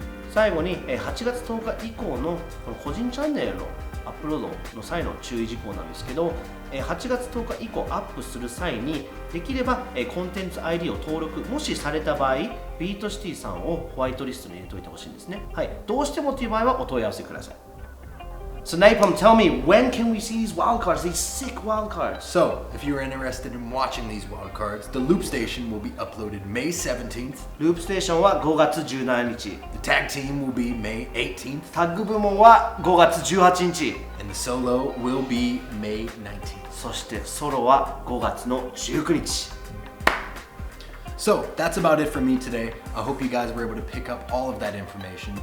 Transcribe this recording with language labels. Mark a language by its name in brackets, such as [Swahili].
[Japanese] 最後に8月10日以降のこの個人チャンネルのアップロードの際の注意事項なんですけど、8月10日以降アップする際にできればコンテンツ ID を登録もしされた場合、ビートシティさんをホワイトリストに入れておいてほしいんですね。はい、どうしてもという場合はお問い合わせください。 [English] So Napalm, tell me, when can we see these wildcards, these sick wildcards? So, if you're interested in watching these wildcards, the Loopstation will be uploaded May 17th. [Japanese] Loopstation は5月17日。 [English] The tag team will be May 18th. [Japanese] タッグ部門は5月18日。 [English] And the solo will be May 19th. [Japanese] そしてソロは5月の19日。 [English] So that's about it for me today. I hope you guys were able to pick up all of that information.